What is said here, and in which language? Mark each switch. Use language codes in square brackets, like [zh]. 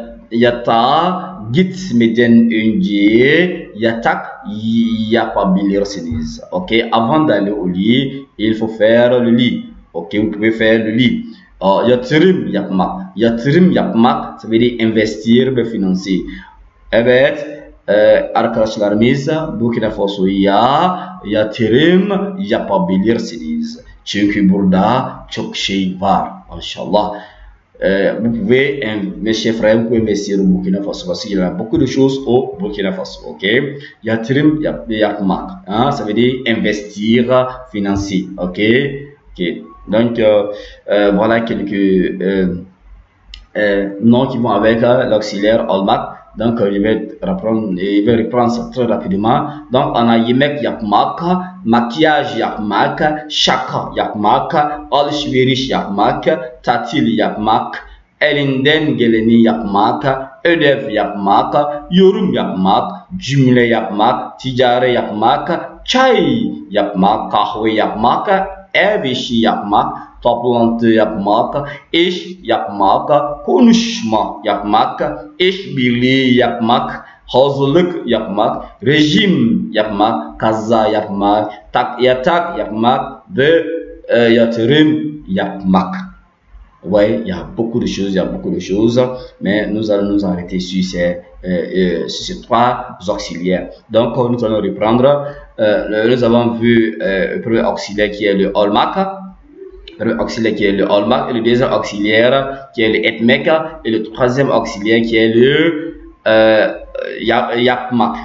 [tr] Yatağa gitmeden önce yatak yapabilirsiniz. Ok. [fr] Avant d'aller au lit, il faut faire le lit. Ok. Vous pouvez faire le lit. [tr] Yatırım yapmak. Yatırım yapmak, [fr] ça veut dire investir [tr] ve [fr] financer. [tr] Evet. Arkadaşlarımız Burkina Faso'ya yatırım yapabilirsiniz. Çünkü burada çok şey var. [ar] Inch'Allah. [fr] Vous pouvez, mes chers frères, vous pouvez investir au Burkina Faso parce qu'il y a beaucoup de choses au Burkina Faso. Ok. Yatırım yapmak. Ça veut dire investir, financer. Ok. Ok. Donc, voilà quelques noms qui vont avec l'auxiliaire olmak. Donc, je vais reprendre ça très rapidement. Donc, on a [tr] yemek yapmak, maquillage yapmak, şaka yapmak, alışveriş yapmak, tatil yapmak, elinden geleni yapmak, ödev yapmak, yorum yapmak, cümle yapmak, ticari yapmak, çay yapmak, kahve yapmak, ev işi yapmak, toplantı yapmak, iş yapmak, konuşma yapmak, işbirliği yapmak, hazırlık yapmak, rejim yapmak, kaza yapmak, yatak yapmak ve yatırım yapmak. [fr] Ouais, il y a beaucoup de choses, mais nous allons nous arrêter sur ces trois auxiliaires. Donc, nous allons reprendre. Nous avons vu le premier auxiliaire qui est le olmak. Le auxiliaire qui est le olmak, et le deuxième auxiliaire qui est le etmek, et le troisième auxiliaire qui est le yapmak.